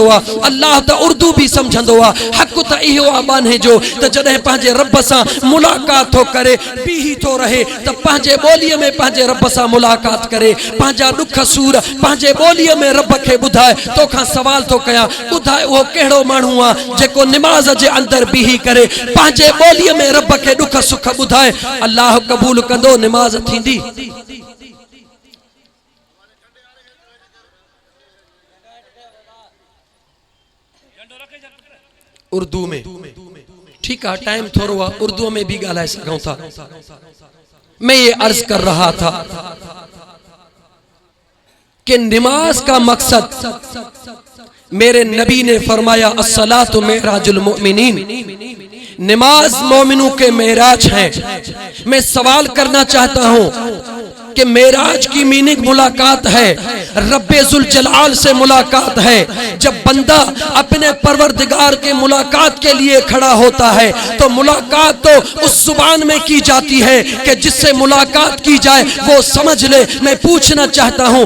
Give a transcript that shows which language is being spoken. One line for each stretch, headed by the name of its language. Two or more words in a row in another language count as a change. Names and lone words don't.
Sindhi: आ अल्लाह त उर्दू भी समझंदो आ हक़ त इहो आ बान्हे जो त जॾहिं पंहिंजे रब सां मुलाक़ात थो करे बीही थो रहे त पंहिंजे ॿोलीअ में पंहिंजे रब सां मुलाक़ात करे पंहिंजा ॾुख सूर पंहिंजे ॿोलीअ में रब खे ॿुधाए तोखां सवाल थो कयां ॿुधाए उहो कहिड़ो माण्हू आ जेको निमाज़ जे अंदरि बीही करे पंहिंजे ॿोलीअ में रब खे ॾुख सुख ॿुधाए अल्लाह क़बूल कंदो निमाज़ थींदी उर्दू में ठीक है टाइम थोड़ो आ उर्दू में भी ॻाल्हाए सघूं था
Urdu: میں یہ عرض کر رہا تھا کہ نماز کا مقصد میرے نبی نے فرمایا
Arabic: الصلاة معراج المؤمنين
Urdu: نماز مومنوں کے معراج ہے میں سوال کرنا چاہتا ہوں کہ معراج کی میننگ ملاقات ہے ربِ ذو جلال سے ملاقات ہے جب بندہ اپنے پروردگار کے ملاقات کے لیے کھڑا ہوتا ہے تو ملاقات تو اس زبان میں کی جاتی ہے کہ جس سے ملاقات کی جائے وہ سمجھ لے میں پوچھنا چاہتا ہوں